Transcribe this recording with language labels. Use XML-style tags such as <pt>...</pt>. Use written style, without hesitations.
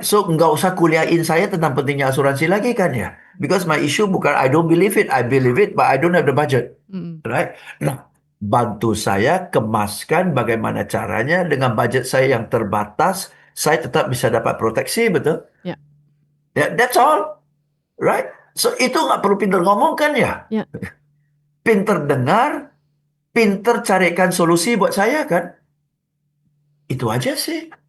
<id>So nggak usah kuliahin saya tentang pentingnya asuransi lagi kan ya?</id> <en>Because my issue</en> <id>bukan</id> <en>I don't believe it, I believe it, but I don't have the budget, right?</en> <id>Nah, bantu saya kemaskan bagaimana caranya dengan budget saya yang terbatas, saya tetap bisa dapat proteksi, betul? Ya.</id> <en>Yeah, that's all, right?</en> <id>So itu nggak perlu pintar ngomong kan ya? Ya. Pintar dengar, pintar carikan solusi buat saya kan? Itu aja sih.</id>